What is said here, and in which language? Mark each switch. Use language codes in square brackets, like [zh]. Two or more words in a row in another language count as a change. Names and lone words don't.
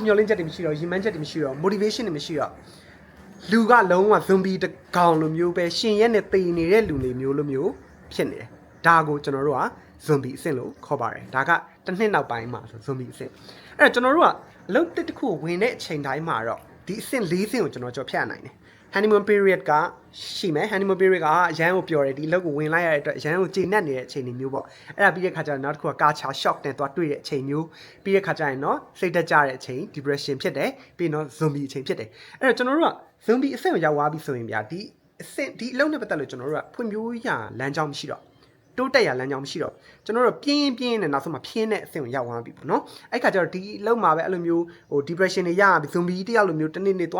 [my] မျှော်လင့်ချက်တွေမရှိတော့ရင်မှန်းချက်တွေမရှိတော့ motivation တွေမရှိတော့လူကလုံးဝ zombie တကောင်လိုမျိုးပဲရှင်ရက်နဲ့တေနေတဲ့လူတွေမျိုးလိုမျိုးဖြစ်နေတယ်ဒါကိုကျွန်တော်တို့က zombie အဆင့်လို့ခေါ်ပါတယ်ဒါကတစ်နှစ်နောက်ပိုင်းမှာဆို zombie အဆင့်အဲ့တော့ကျွန်တော်တို့ကအလုပ်တစ်ခုဝင်တဲ့အချိန်တိုင်းမှာတော့ဒီအဆင့်၄ဆ င့်ကိုကျွန်တော်ကြော်ဖြတ်နိုင်တယ် [en] honeymoon period [my] ကရှိမယ် [en] honeymoon period [my] ကအရန်ကိုပျော်တယ်ဒီအလုပ်ကိုဝင်လိုက်ရတဲ့အတွက်အရန်ကိုကျေနပ်နေတဲ့အချိန်မျိုးပေါ့အဲ့ဒါပြီးတဲ့ခါကျတော့နောက်တစ်ခုက [en] culture shock [my] နဲ့တွားတွေ့တဲ့အချိန်မျိုးပြီးတဲ့ခါကျရင်တော့စိတ်တက်ကြတဲ့အချိန် depression ဖြစ်တယ်ပြီးတော့ zombie အချိန်ဖြစ်တယ်အဲ့တော့ကျွန်တော်တို့က zombie အဆင့်ကိုရောက်သွားပြီဆိုရင်ဗျာဒီအဆင့်ဒီအလုပ်နဲ့ပတ်သက်လို့ကျွန်တော်တို့ကဖွံ့ဖြိုးရလမ်းကြောင်းမရှိတော့တိုးတက်ရလမ်းကြောင်းမရှိတော့ ကျွန်တော်တို့ပြင်းနဲ့နောက်ဆုံးမှဖြင်းတဲ့အဆင့်ကိုရောက်သွားပြီပေါ့နော်အဲ့ခါကျတော့ဒီလုံးမှာပဲအဲ့လိုမျိုးဟို depression တွေရပြီ zombie တယောက်လိုမျိုးတနေ့နေ့